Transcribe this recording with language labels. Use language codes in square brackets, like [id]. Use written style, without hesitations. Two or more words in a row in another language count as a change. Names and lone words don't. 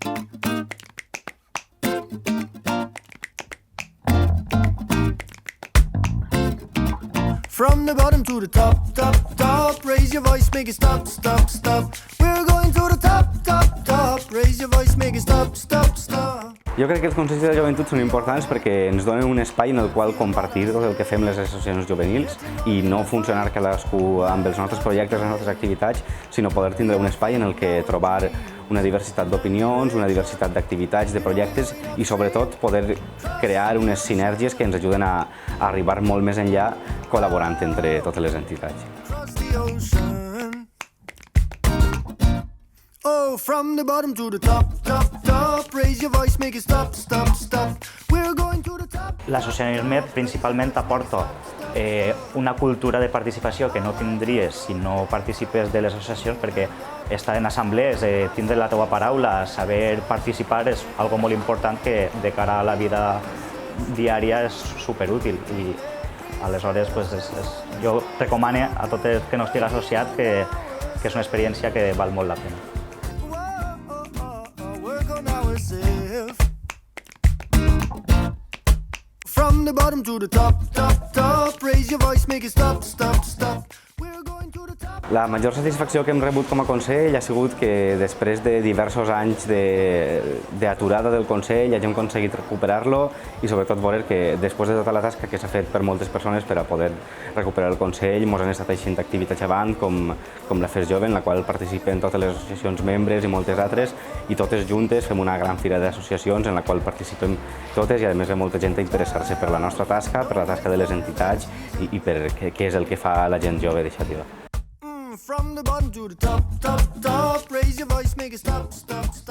[en] From the bottom to the top, top, top. Raise your voice, make it stop, stop, stop. We're going to the top, top, top. Raise your voice, make it stop, stop, stop. [ca] Jo crec que els consells de joventut són importants perquè ens donen un espai en el qual compartir tot el que fem les associacions juvenils i no funcionar cadascú amb els nostres projectes, les nostres activitats, sinó poder tindre un espai en el que trobar una diversitat d'opinions, una diversitat d'activitats, de projectes i sobretot poder crear unes sinergies que ens ajuden a arribar molt més enllà col·laborant entre totes les entitats. [en] Oh, from the bottom to the top, top, top. Raise your voice, make it stop, stop, stop. We're going to the top. [ca] L'associacionisme principalment aporta una cultura de participació que no tindries si no participes de les associacions, perquè estar en assemblees, tindre la teva paraula, saber participar és algo molt important que de cara a la vida diària és superútil. I aleshores jo recomano a tot el que no estigui associat que és una experiència que val molt la pena. [en] From the bottom to the top, top, top. Raise your voice, make it stop, stop, stop. We're going to the top. [ca] La major satisfacció que hem rebut com a Consell ha sigut que després de diversos anys d'aturada del Consell hàgim aconseguit recuperar-lo i sobretot veure que després de tota la tasca que s'ha fet per moltes persones per a poder recuperar el Consell ens han estat eixint activitats avant com la Fes Jove, en la qual participen totes les associacions membres i moltes altres i totes juntes fem una gran fira d'associacions en la qual participem totes i a més ve molta gent a interessar-se per la nostra tasca, per la tasca de les entitats i per què és el que fa la gent jove d'Xàtiva. [en] From the bottom to the top, top, top. Raise your voice, make it stop, stop, stop.